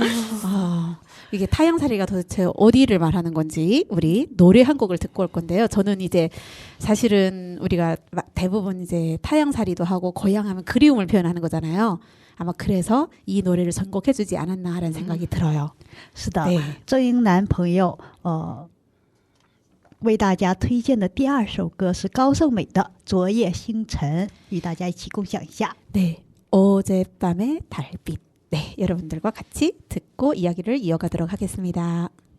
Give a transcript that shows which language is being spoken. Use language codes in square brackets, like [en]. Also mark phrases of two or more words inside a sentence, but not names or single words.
[ko] 이게 타향살이가 도대체 어디를 말하는 건지 우리 노래 한 곡을 듣고 올 건데요. 저는 이제 사실은 우리가 대부분 이제 타향살이도 하고 고향하면 그리움을 표현하는 거잖아요. 아마 그래서 이 노래를 선곡해주지 않았나라는 생각이 들어요. [zh] 是的， [ko] 네. [zh] 郑英男朋友为大家推荐的第二首歌是高胜美的《昨夜星辰》，与大家一起共享一下。 [ko] 네, 어젯밤의 달빛. 네, 여러분들과 같이 듣고 이야기를 이어가도록 하겠습니다.